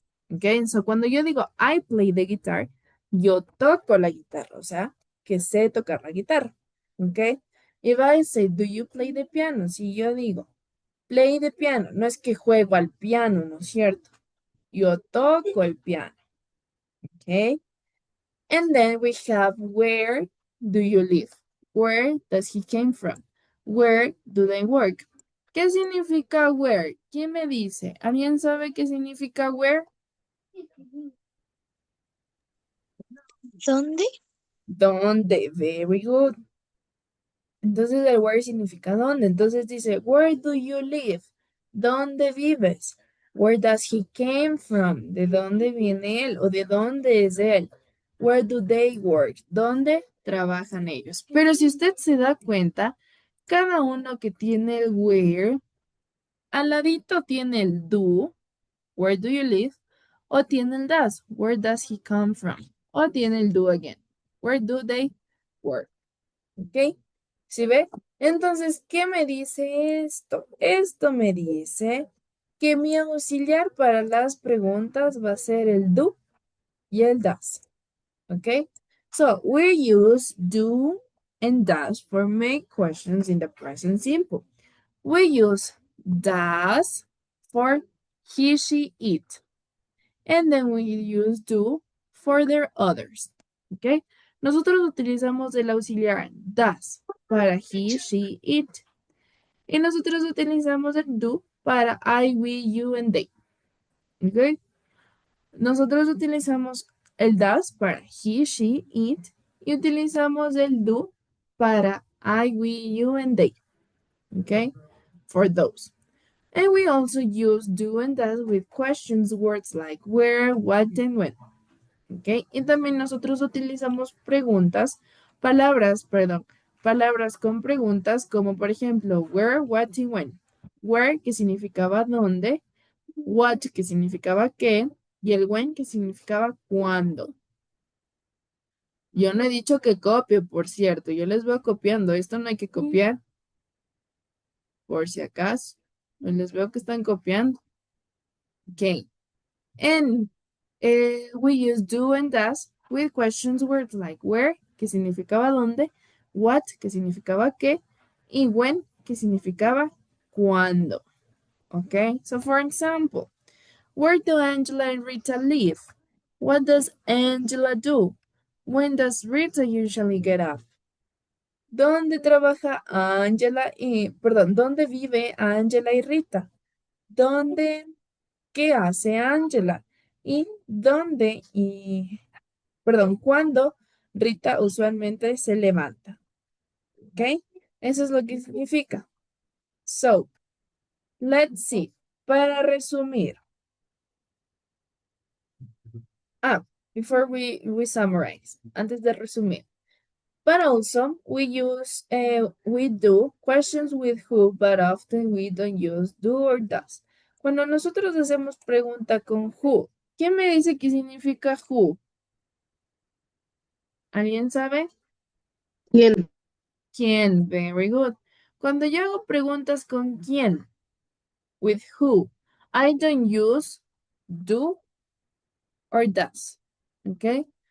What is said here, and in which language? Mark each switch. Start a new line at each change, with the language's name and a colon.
Spanish: ¿Ok? So, cuando yo digo
English: I play the guitar,
Spanish: yo toco la guitarra, o sea, que sé tocar la guitarra. ¿Ok?
English: If I say, do you play the piano?
Spanish: Si yo digo
English: play the piano,
Spanish: no es que juego al piano, ¿no es cierto? Yo toco el piano. ¿Ok?
English: And then we have where do you live? Where does he came from? Where do they work?
Spanish: ¿Qué significa where? ¿Quién me dice? ¿Alguien sabe qué significa where? ¿Dónde? ¿Dónde?
English: Very good.
Spanish: Entonces el where significa dónde. Entonces dice,
English: where do you live?
Spanish: ¿Dónde vives?
English: Where does he came from?
Spanish: ¿De dónde viene él? ¿O de dónde es él?
English: Where do they work?
Spanish: ¿Dónde trabajan ellos? Pero si usted se da cuenta, cada uno que tiene el where, al ladito tiene el do,
English: where do you live?
Spanish: O tiene el does,
English: where does he come from?
Spanish: O tiene el do
English: again, where do they work?
Spanish: ¿Ok? ¿Sí ve? Entonces, ¿qué me dice esto? Esto me dice que mi auxiliar para las preguntas va a ser el do y el does. ¿Ok?
English: So, we use do and does for make questions in the present simple. We use does for he, she, it. And then we use do for their others.
Spanish: ¿Ok? Nosotros utilizamos el auxiliar does para he, she, it. Y nosotros utilizamos el do para I, we, you, and they. ¿Ok? Nosotros utilizamos el does para he, she, it. Y utilizamos el do para I, we, you, and they. ¿Ok?
English: For those. And we also use do and does with questions words like where, what, and when. ¿Ok?
Spanish: Y también nosotros utilizamos palabras con preguntas como por ejemplo where, what y when. Where, que significaba dónde, what, que significaba qué, y el when, que significaba cuándo. Yo no he dicho que copie, por cierto, yo les voy copiando. Esto no hay que copiar, por si acaso. Les veo que están copiando.
English: Ok. And we use do and does with questions words like where,
Spanish: que significaba dónde,
English: what,
Spanish: que significaba qué, y
English: when,
Spanish: que significaba cuándo.
English: Okay, so for example, where do Angela and Rita live? What does Angela do? When does Rita usually get up?
Spanish: ¿Dónde trabaja Angela y, perdón, dónde vive Angela y Rita? ¿Dónde, qué hace Angela? ¿Y dónde perdón, cuándo Rita usualmente se levanta? ¿Ok? Eso es lo que significa.
English: So, let's see.
Spanish: Para resumir.
English: Before we summarize.
Spanish: Antes de resumir.
English: But also, we do questions with who, but often we don't use do or does.
Spanish: Cuando nosotros hacemos pregunta con who, ¿quién me dice qué significa who? ¿Alguien sabe? Bien. ¿Quién?
English: Very good.
Spanish: Cuando yo hago preguntas con quién,
English: with who, I don't use do or does. ¿Ok?